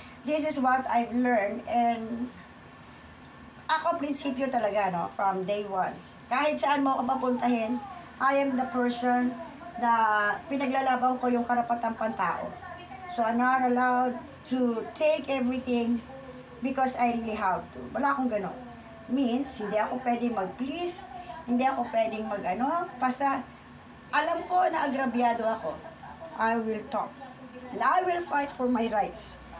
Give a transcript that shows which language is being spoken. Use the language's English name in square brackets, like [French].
[English] This is what I've learned and [Filipino] ako, prinsipyo talaga, no? [English] From day one. [Filipino] Kahit saan mo ako papuntahin, [English] I am the person [Filipino] na pinaglalaban ko yung karapatang pantao. [English] So, I'm not allowed to take everything because I really have to. [Filipino] Wala akong ganon. Means, hindi ako pwedeng mag-please, hindi ako pwedeng mag-ano, basta alam ko na agrabyado ako. [English] I will talk. And I will fight for my rights.